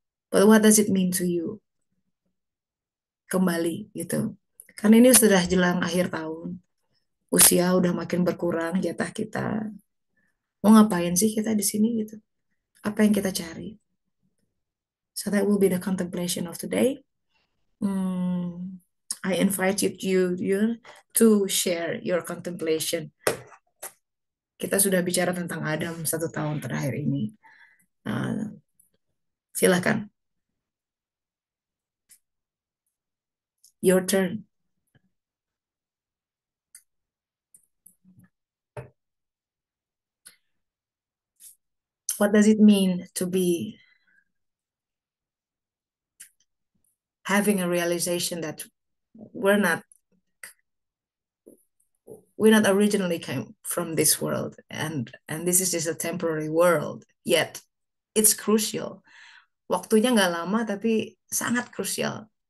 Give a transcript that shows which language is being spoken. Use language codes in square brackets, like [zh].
[en] But what does it mean to you [id] kembali gitu, karena ini sudah jelang akhir tahun, usia udah makin berkurang jatah kita, mau ngapain sih kita di sini gitu, apa yang kita cari. [en] So that will be the contemplation of today. Hmm, I invite you to share your contemplation. [id] Kita sudah bicara tentang Adam 1 tahun terakhir ini. Nah, silahkan, [en] your turn. What does it mean to be having a realization that we're not we not originally came from this world, and this is just a temporary world, yet it's crucial. [id] Waktunya nggak lama tapi sangat krusial.